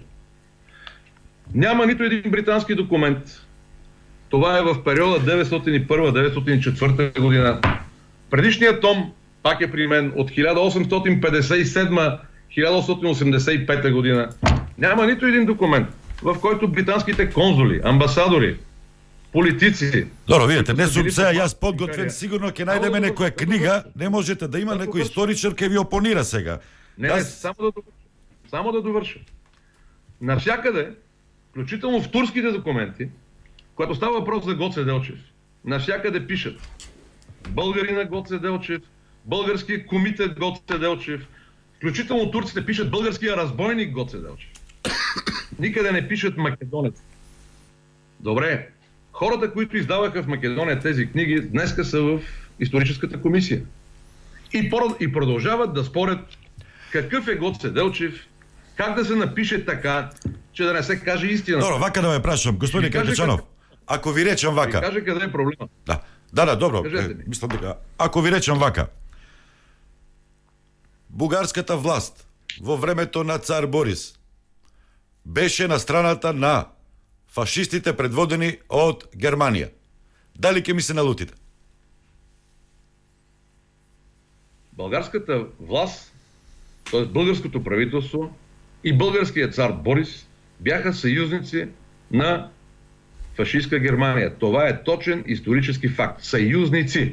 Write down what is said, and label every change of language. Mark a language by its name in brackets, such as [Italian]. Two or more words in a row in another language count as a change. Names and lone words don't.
[Bulgarian] Няма нито един британски документ. Това е в периода 901-904 година. Предишният том, пак е при мен, от 1857-1885 година. Няма нито един документ, в който британските конзули, амбасадори, политици... [Macedonian] Добро, видите, не сум сега јас подготвен, сигурно ќе најдеме некоја книга, не можете да има некој историчар ќе ви опонира сега. [Bulgarian] Не, само да довърша. навсякъде, включително в турските документи, когато става въпрос за Гоце Делчев, навсякъде пишат българина Гоце Делчев, българския комитет Гоце Делчев, включително турците пишат българския разбойник Гоце Делчев. Никъде не пишат македонец. Добре, хората, които издаваха в Македония тези книги, днеска са в историческата комисия. И продължават да спорят какъв е Гоце Делчев, как да се напише така, че да не се каже истина. [Macedonian] Добро, вака да ме прашам, господин Каракачанов. Ако ви речам вака. [Bulgarian] Каже къде е проблема. [Macedonian] Да, добро. Кажете ми. Мислам дека. Ако ви речам вака. Бугарската власт во времето на цар Борис беше на страната на фашистите предводени од Германија. Дали ќе ми се налутите? [Bulgarian] Българската власт, т.е. българското правителство и българският цар Борис бяха съюзници на фашистска Германия. Това е точен исторически факт. Съюзници.